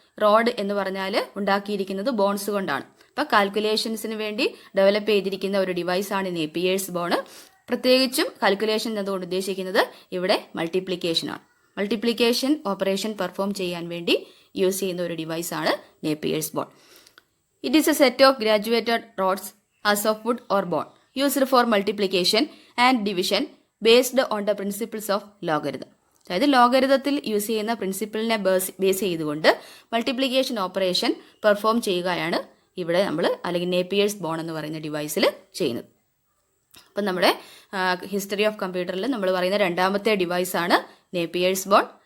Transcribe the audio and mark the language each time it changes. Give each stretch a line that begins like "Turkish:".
Malayalam: Road എന്ന് പറഞ്ഞാൽ ഉണ്ടാക്കിയിരിക്കുന്നത് ബോൺസ് കൊണ്ടാണ്. അപ്പോൾ കാൽക്കുലേഷൻസിന് വേണ്ടി ഡെവലപ്പ് ചെയ്തിരിക്കുന്ന ഒരു ഡിവൈസാണ് നേപ്പിയേഴ്സ് ബോൺ. പ്രത്യേകിച്ചും കാൽക്കുലേഷൻ എന്നതുകൊണ്ട് ഉദ്ദേശിക്കുന്നത് ഇവിടെ മൾട്ടിപ്ലിക്കേഷനാണ്. മൾട്ടിപ്ലിക്കേഷൻ ഓപ്പറേഷൻ പെർഫോം ചെയ്യാൻ വേണ്ടി യൂസ് ചെയ്യുന്ന ഒരു ഡിവൈസാണ് നേപ്പിയേഴ്സ് bone.
English: It is a set of graduated rods as of wood or bone used for multiplication and division based on the principles of logarithm.
Malayalam: അതായത് ലോഗരിതത്തിൽ യൂസ് ചെയ്യുന്ന പ്രിൻസിപ്പിളിനെ ബേസ് ചെയ്തുകൊണ്ട് മൾട്ടിപ്ലിക്കേഷൻ ഓപ്പറേഷൻ പെർഫോം ചെയ്യുകയാണ് ഇവിടെ നമ്മൾ അല്ലെങ്കിൽ നേപ്പിയേഴ്സ് ബോൺ എന്ന് പറയുന്ന ഡിവൈസിൽ ചെയ്യുന്നത്. അപ്പം നമ്മുടെ ഹിസ്റ്ററി ഓഫ് കമ്പ്യൂട്ടറിൽ നമ്മൾ പറയുന്ന രണ്ടാമത്തെ ഡിവൈസാണ് നേപ്പിയേഴ്സ് ബോൺ.